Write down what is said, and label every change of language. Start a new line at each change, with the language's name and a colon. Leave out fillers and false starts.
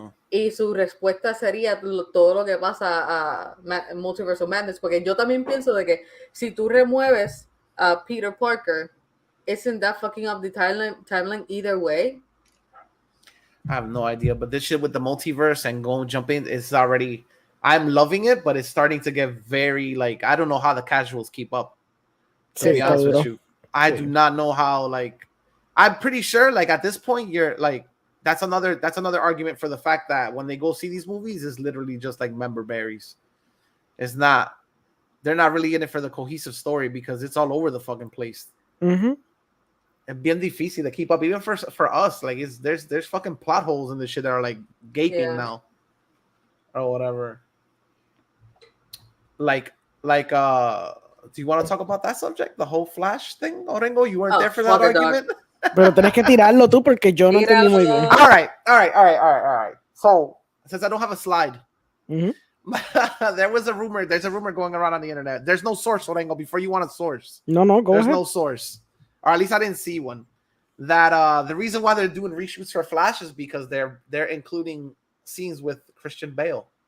Spanish: Y su respuesta sería todo lo que pasa a Multiverse of Madness, porque yo también pienso de que si tú remueves a Peter Parker,
English: isn't that fucking up the timeline either way? I have no idea, but this shit with the multiverse and jumping is already, I'm loving it, but it's starting to get very, like, I don't know how the casuals keep up, to be honest with you. I do not know how, like, I'm pretty sure, like, at this point, you're like, that's another argument for the fact that when they go see these movies, it's literally just like member berries. It's not, they're not really in it for the cohesive story because it's all over the fucking place. And
Spanish: bien difícil
English: to keep up, even for us. Like, there's fucking plot holes in this shit that are like gaping now, or whatever. Like, do you want to talk about that subject, the whole Flash thing, Orengo? You weren't there for that argument.
Spanish: Pero tenés que tirarlo tú porque yo no entendí muy bien.
English: All right. So, since I don't have a slide, there's a rumor going around on the internet. There's no source, Orengo, before you want a source. No, go ahead. There's no source. Or at least I didn't see one. That the reason why they're doing reshoots for Flash is because they're including scenes with Christian Bale.